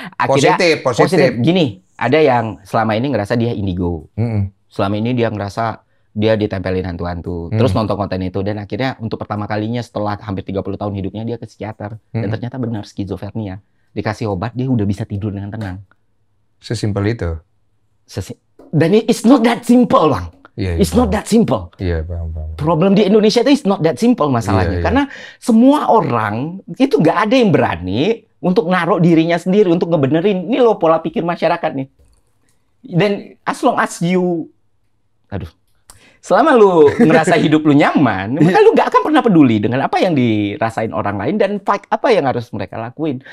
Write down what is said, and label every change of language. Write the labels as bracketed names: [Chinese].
[Indonesian] Akhirnya, positif. Gini, ada yang selama ini ngerasa dia indigo. Selama ini dia ngerasa dia ditempelin hantu-hantu. Terus nonton konten itu dan akhirnya untuk pertama kalinya setelah hampir 30 tahun hidupnya dia ke psikiater. Dan ternyata benar skizofrenia. Dikasih obat dia udah bisa tidur dengan tenang. Sesimpel itu. [English] Dan it's not that simple, Bang. It's not that simple. [Indonesian] Iya, paham. [English] Problem [Indonesian] di Indonesia itu [English] is not that simple masalahnya. [Indonesian] Karena semua orang itu nggak ada yang berani untuk naruh dirinya sendiri untuk ngebenerin. Ini loh pola pikir masyarakat nih. Dan [English] as long as you, [Indonesian] selama lu ngerasa hidup lu nyaman, maka lu nggak akan pernah peduli dengan apa yang dirasain orang lain dan fight apa yang harus mereka lakuin.